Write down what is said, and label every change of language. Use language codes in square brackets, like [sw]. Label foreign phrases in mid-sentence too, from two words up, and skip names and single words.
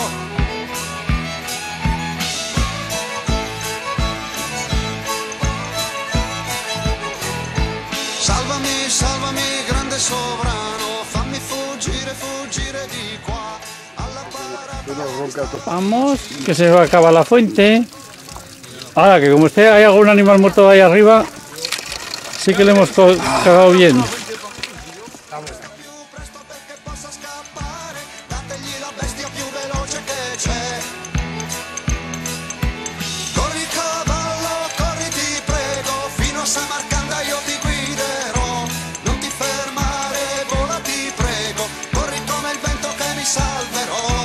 [it] Salvami, salvami, grande sovrano, fammi fuggire, fuggire di qua, alla parata. [es] Vamos, que se va a acabar la fuente. Ahora que como esté hay algún animal muerto ahí arriba, sí que le hemos cagado bien. [it] Più presto perché possa scappare, dategli la bestia più veloce che c'è. Corri cavallo, corri ti prego, fino a Samarcanda io ti guiderò. Non ti fermare, vola ti prego, corri come il vento che mi salverò.